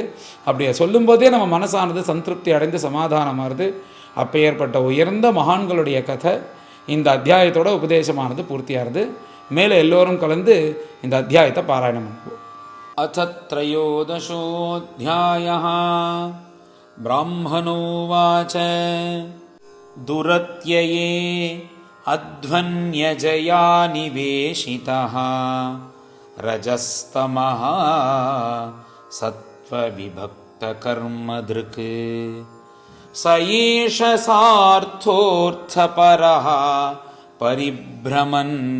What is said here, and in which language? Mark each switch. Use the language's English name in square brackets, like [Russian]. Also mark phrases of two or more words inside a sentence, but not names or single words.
[Tamil] அப்படியே சொல்லும்போதே நம்ம மனசானது சந்திருப்தி அடைந்து சமாதானமாகுது. அப்போ ஏற்பட்ட உயர்ந்த மகான்களுடைய கதை இந்த அத்தியாயத்தோட உபதேசமானது பூர்த்தியாகிறது. மேலே எல்லோரும் கலந்து இந்த அத்தியாயத்தை பாராயணம் பண்ணுவோம். [Sanskrit] அத த்ரயோதசோऽध्यायः ब्राह्मणोवाच दुरत्यये अध्वन्यजया निवेशितः रजस्तमः सत्त्वविभक्तकर्मदृक् स एष सार्थोऽर्थपरः परिभ्रमन्